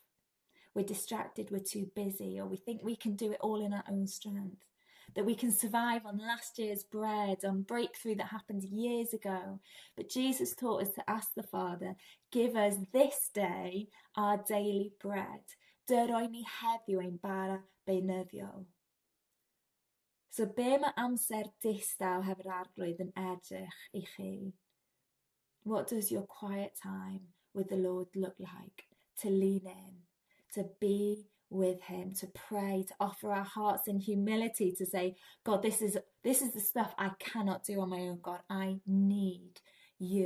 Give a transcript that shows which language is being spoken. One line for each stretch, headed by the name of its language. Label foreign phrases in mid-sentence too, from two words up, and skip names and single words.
English: We're distracted, we're too busy, or we think we can do it all in our own strength. That we can survive on last year's bread, on breakthrough that happened years ago. But Jesus taught us to ask the Father, give us this day our daily bread.
Welsh: Dyroi ni heddiw ein bara beunyddiol. So be mae amser distaw hefo'r arglwydd yn edrych I chi?
English: What does your quiet time with the Lord look like? To lean in, to be with him, to pray, to offer our hearts in humility, to say, God, this is the stuff I cannot do on my own. God, I need you.